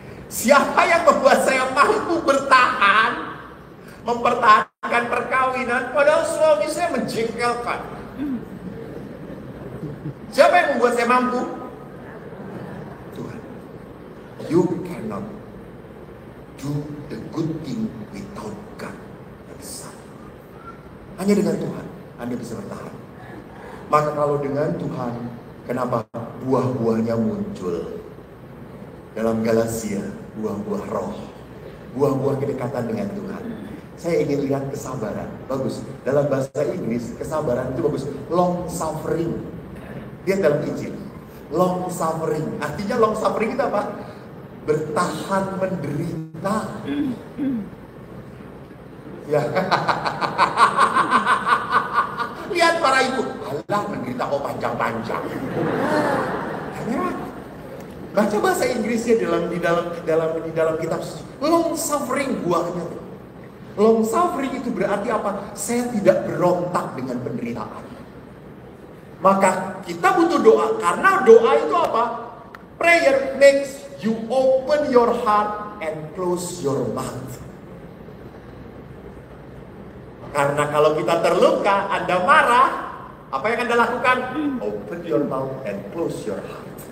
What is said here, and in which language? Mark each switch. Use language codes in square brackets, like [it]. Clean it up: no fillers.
[id] Siapa yang membuat saya mampu bertahan? Mempertahankan perkawinan, padahal suami saya menjengkelkan. Siapa yang membuat saya mampu? Tuhan. [en] You cannot do the good thing without God. [id] Hanya dengan Tuhan Anda bisa bertahan. Maka kalau dengan Tuhan, kenapa buah-buahnya muncul? Dalam Galatia, buah-buah roh, buah-buah kedekatan dengan Tuhan. Saya ingin lihat kesabaran. Bagus. Dalam bahasa Inggris, kesabaran itu bagus. Long suffering. Lihat dalam Injil. Long suffering. Artinya long suffering itu apa? Bertahan menderita. Ya. Lihat para ibu. Allah, menderita kok panjang-panjang. Baca bahasa Inggrisnya di dalam kitab long suffering buahnya. Long suffering itu berarti apa? Saya tidak berontak dengan penderitaan. Maka kita butuh doa, karena doa itu apa? [en] Prayer makes you open your heart and close your mouth. [id] Karena kalau kita terluka, Anda marah, apa yang Anda lakukan? [en] Open your mouth and close your heart.